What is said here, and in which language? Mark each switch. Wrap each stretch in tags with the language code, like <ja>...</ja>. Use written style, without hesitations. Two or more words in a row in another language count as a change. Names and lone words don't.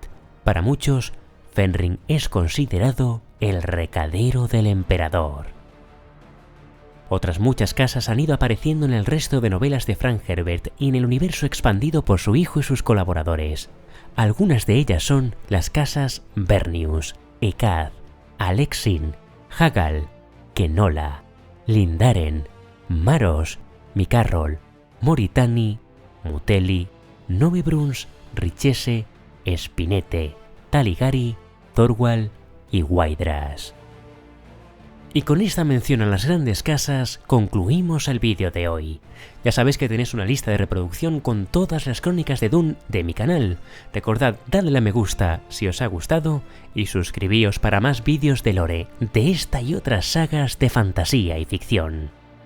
<es>Para muchos, Fenring es considerado el recadero del emperador. Otras muchas casas han ido apareciendo en el resto de novelas de Frank Herbert y en el universo expandido por su hijo y sus colaboradores. Algunas de ellas son las casas Vernius, Ekad, Alexin, Hagal, Kenola, Lindaren, Maros, Mikarrol, Moritani, Muteli, Novibruns, Richese, Spinete, Taligari, Thorwald y Waidras. Y con esta mención a las grandes casas concluimos el vídeo de hoy. Ya sabéis que tenéis una lista de reproducción con todas las crónicas de Dune de mi canal. Recordad darle a me gusta si os ha gustado y suscribíos para más vídeos de lore de esta y otras sagas de fantasía y ficción.</es>